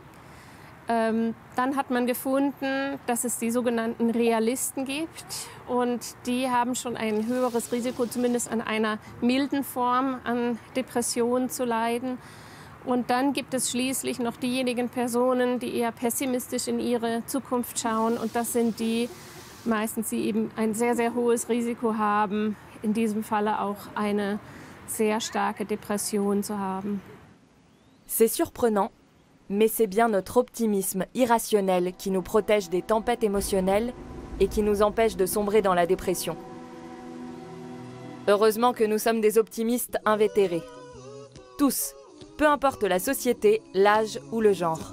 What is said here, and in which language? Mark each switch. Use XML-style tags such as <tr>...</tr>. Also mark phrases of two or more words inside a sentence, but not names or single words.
<de>Dann hat man gefunden, dass es die sogenannten Realisten gibt und die haben schon ein höheres Risiko, zumindest an einer milden Form an Depressionen zu leiden. Und dann gibt es schließlich noch diejenigen Personen, die eher pessimistisch in ihre Zukunft schauen und das sind die meistens, die eben ein sehr, sehr hohes Risiko haben, in diesem Falle auch eine sehr starke Depression zu haben.</de> <fr>C'est surprenant. Mais c'est bien notre optimisme irrationnel qui nous protège des tempêtes émotionnelles et qui nous empêche de sombrer dans la dépression. Heureusement que nous sommes des optimistes invétérés. Tous, peu importe la société, l'âge ou le genre.</fr>